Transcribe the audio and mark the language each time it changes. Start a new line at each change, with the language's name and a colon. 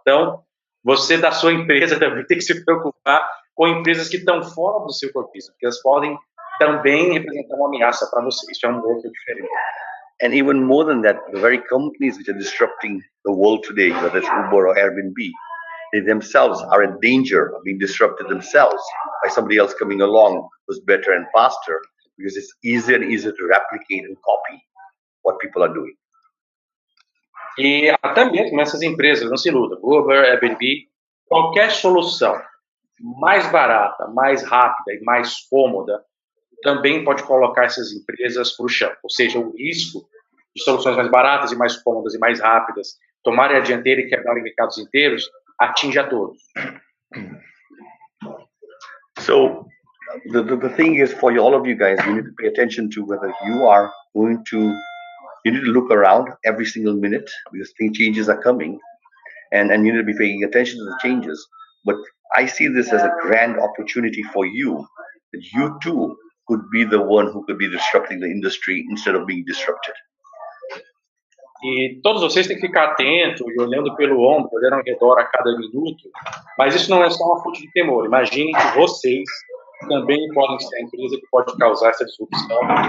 Portuguese: Então, você da sua empresa também tem que se preocupar com empresas que estão fora do seu core business, porque elas podem também representar uma ameaça para você. Isso é um outro diferente.
English: And even more than that, the very companies which are disrupting the world today, whether it's Uber or Airbnb, they themselves are in danger of being disrupted themselves by somebody else coming along who's better and faster, because it's easier and easier to replicate and copy what people are doing.
Portuguese: E até mesmo essas empresas não se iludam, Uber, Airbnb, qualquer solução mais barata, mais rápida e mais cômoda também pode colocar essas empresas para o chão. Ou seja, o risco de soluções mais baratas e mais cômodas e mais rápidas tomarem a dianteira e quebrarem mercados inteiros atinge a todos.
English: So the thing is, for all of you guys, you need to pay attention to whether you are going to, you need to look around every single minute because changes are coming, and you need to be paying attention to the changes. But I see this as a grand opportunity for you, that you too could be the one who could be disrupting the industry instead of being disrupted.
Portuguese: E todos vocês têm que ficar atentos e olhando pelo ombro, olhando ao redor a cada minuto, mas isso não é só uma fonte de temor. Imaginem que vocês também podem ser a empresa que pode causar essa disrupção.